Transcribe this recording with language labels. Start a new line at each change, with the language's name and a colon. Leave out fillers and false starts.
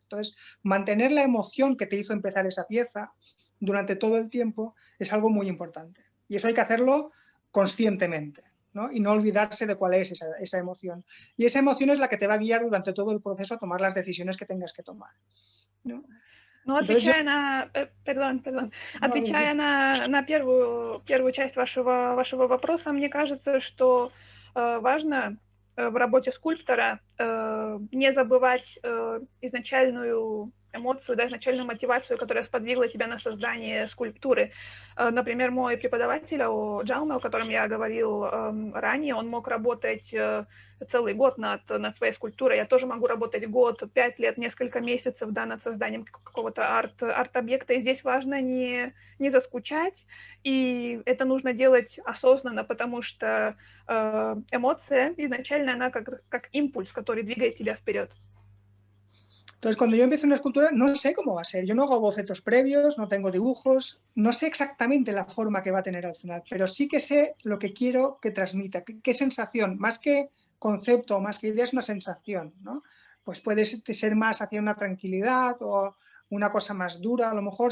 Spanish: Entonces, mantener la emoción que te hizo empezar esa pieza durante todo el tiempo es algo muy importante. Y eso hay que hacerlo conscientemente, ¿no? Y no olvidarse de cuál es esa emoción. Y esa emoción es la que te va a guiar durante todo el proceso a tomar las decisiones que tengas que tomar, ¿no?
Russian: Ну, отвечая на, отвечая на первую часть вашего вопроса, мне кажется, что важно в работе скульптора не забывать изначальную эмоцию, да, изначальную мотивацию, которая сподвигла тебя на создание скульптуры. Например, мой преподаватель Джауме, о котором я говорил ранее, он мог работать целый год над своей скульптурой. Я тоже могу работать год, 5 лет, несколько месяцев, да, над созданием какого-то арт-объекта. И здесь важно не заскучать, и это нужно делать осознанно, потому что эмоция изначально, она как импульс, который двигает тебя вперед.
Spanish: Entonces, cuando yo empiezo una escultura, no sé cómo va a ser. Yo no hago bocetos previos, no tengo dibujos, no sé exactamente la forma que va a tener al final, pero sí que sé lo que quiero que transmita, qué sensación, más que concepto, más que idea, es una sensación, ¿no? Pues puede ser más hacia una tranquilidad o una cosa más dura, a lo mejor.